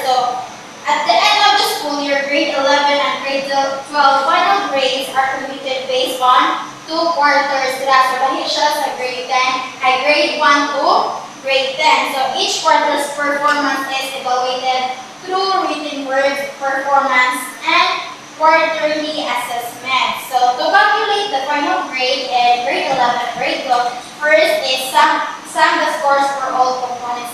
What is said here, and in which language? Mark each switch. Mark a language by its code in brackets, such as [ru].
[en] So at the end of the school year, grade 11 and grade 12 final grades are computed based on 2 quarters. [ceb] So lahi siya sa grade 10 ay grade 1 to grade 10. [en] So each quarter's performance is evaluated through written work performance and quarterly assessment. So to calculate the final grade in grade 11 and grade 12, first is sum the scores for all components.